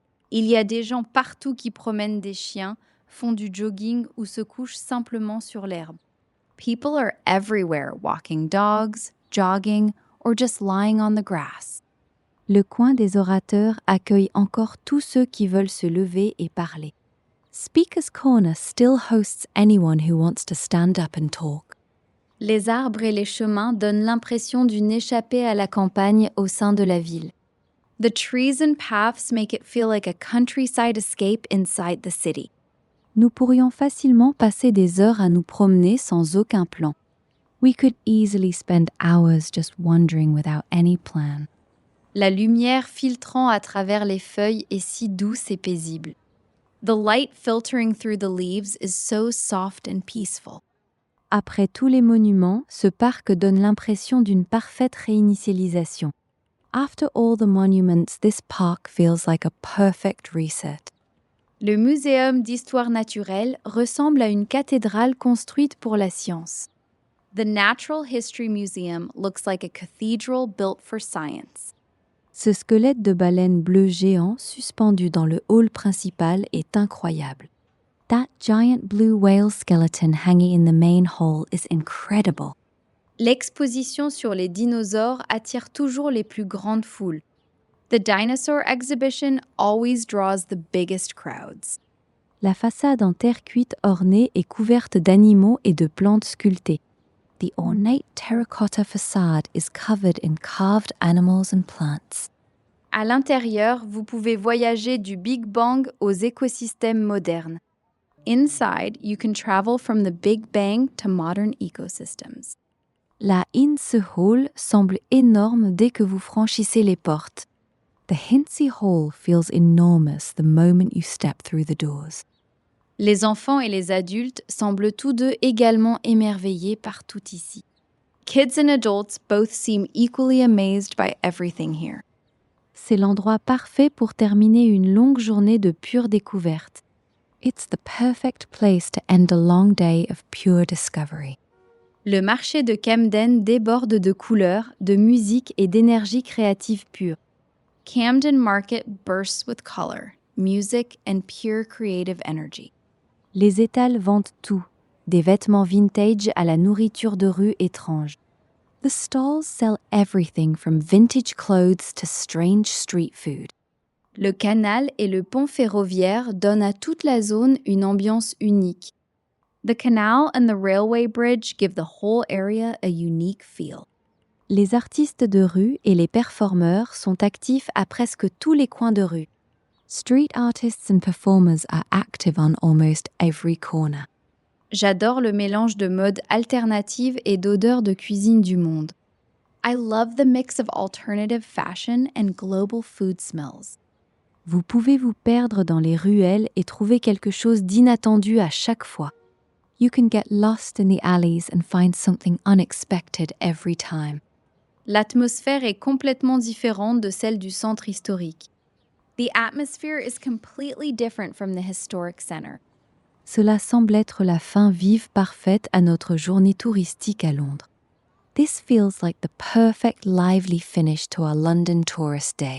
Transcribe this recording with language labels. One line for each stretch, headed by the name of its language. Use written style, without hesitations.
French: Il y a des gens partout qui promènent des chiens, font du jogging ou se couchent simplement sur l'herbe.
English: People are everywhere walking dogs, jogging, or just lying on the grass.
French: Le coin des orateurs accueille encore tous ceux qui veulent se lever et parler.
English: Speaker's Corner still hosts anyone who wants to stand up and talk.
French: Les arbres et les chemins donnent l'impression d'une échappée à la campagne au sein de la ville.
English: The trees and paths make it feel like a countryside escape inside the city.
French: Nous pourrions facilement passer des heures à nous promener sans aucun plan.
English: We could easily spend hours just wandering without any plan.
French: La lumière filtrant à travers les feuilles est si douce et paisible.
English: The light filtering through the leaves is so soft and peaceful.
French: Après tous les monuments, ce parc donne l'impression d'une parfaite réinitialisation.
English: After all the monuments, this park feels like a perfect reset.
French: Le Muséum d'histoire naturelle ressemble à une cathédrale construite pour la science.
English: The Natural History Museum looks like a cathedral built for science.
French: Ce squelette de baleine bleu géant suspendu dans le hall principal est incroyable.
English: That giant blue whale skeleton hanging in the main hall is incredible.
French: L'exposition sur les dinosaures attire toujours les plus grandes foules.
English: The dinosaur exhibition always draws the biggest crowds.
French: La façade en terre cuite ornée est couverte d'animaux et de plantes sculptées.
English: The ornate terracotta facade is covered in carved animals and plants.
French: À l'intérieur, vous pouvez voyager du Big Bang aux écosystèmes modernes.
English: Inside, you can travel from the Big Bang to modern ecosystems.
French: La Hinze Hall semble énorme dès que vous franchissez les portes.
English: The Hinze Hall feels enormous the moment you step through the doors.
French: Les enfants et les adultes semblent tous deux également émerveillés par tout ici.
English: Kids and adults both seem equally amazed by everything here.
French: C'est l'endroit parfait pour terminer une longue journée de pure découverte.
English: It's the perfect place to end a long day of pure discovery.
French: Le marché de Camden déborde de couleurs, de musique et d'énergie créative pure.
English: Camden Market bursts with color, music and pure creative energy.
French: Les étals vendent tout, des vêtements vintage à la nourriture de rue étrange.
English: The stalls sell everything from vintage clothes to strange street food.
French: Le canal et le pont ferroviaire donnent à toute la zone une ambiance unique.
English: The canal and the railway bridge give the whole area a unique feel.
French: Les artistes de rue et les performeurs sont actifs à presque tous les coins de rue.
English: Street artists and performers are active on almost every corner.
French: J'adore le mélange de modes alternatives et d'odeurs de cuisine du monde.
English: I love the mix of alternative fashion and global food smells.
French: Vous pouvez vous perdre dans les ruelles et trouver quelque chose d'inattendu à chaque fois.
English: You can get lost in the alleys and find something unexpected every time.
French: L'atmosphère est complètement différente de celle du centre historique.
English: The atmosphere is completely different from the historic center.
French: Cela semble être la fin vive parfaite à notre journée touristique à Londres.
English: This feels like the perfect lively finish to our London tourist day.